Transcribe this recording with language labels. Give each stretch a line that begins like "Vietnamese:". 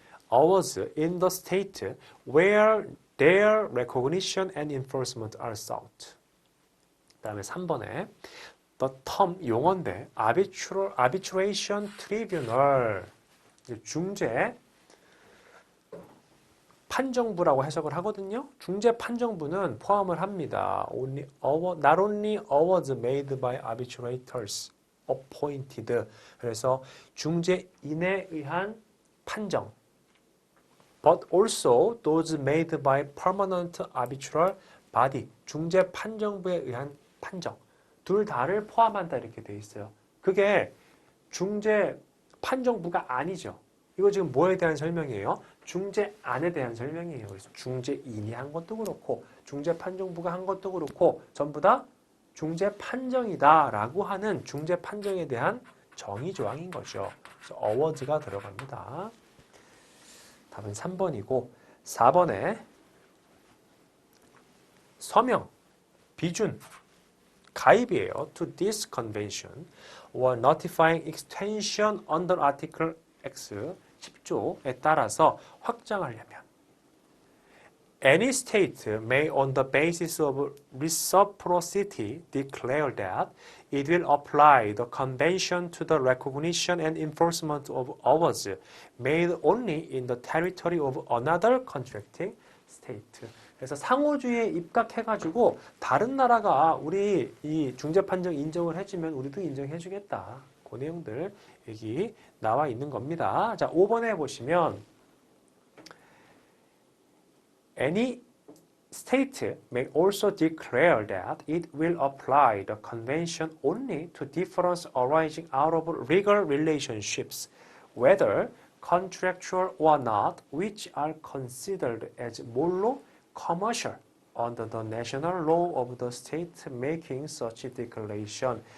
English: Awards in the state where their recognition and enforcement are sought.
Korean: 그 다음에 3번에
English: the term
Korean: 용어인데
English: arbitration tribunal
Korean: 중재 판정부라고 해석을 하거든요. 중재 판정부는 포함을 합니다.
English: Not only awards made by arbitrators appointed.
Korean: 그래서 중재인에 의한 판정.
English: But also those made by permanent arbitral body.
Korean: 중재 판정부에 의한 판정. 둘 다를 포함한다 이렇게 돼 있어요. 그게 중재 판정부가 아니죠. 이거 지금 뭐에 대한 설명이에요? 중재안에 대한 설명이에요. 그래서 중재인이 한 것도 그렇고 중재 판정부가 한 것도 그렇고 전부 다 중재 판정이다 라고 하는 중재 판정에 대한 정의 조항인 거죠. 그래서 어워즈가 들어갑니다. 답은 3번이고 4번에 서명, 비준, 가입이에요.
English: To this convention or notifying extension under Article X
Korean: 10조에 따라서 확장하려면
English: Any state may on the basis of reciprocity declare that it will apply the convention to the recognition and enforcement of awards made only in the territory of another contracting state.
Korean: 그래서 상호주의에 입각해가지고 다른 나라가 우리 이 중재판정 인정을 해주면 우리도 인정해주겠다. 그 내용들 여기 나와 있는 겁니다. 자, 5번에 보시면
English: Any state may also declare that it will apply the convention only to difference arising out of legal relationships, whether contractual or not, which are considered as more commercial under the national law of the state making such declaration.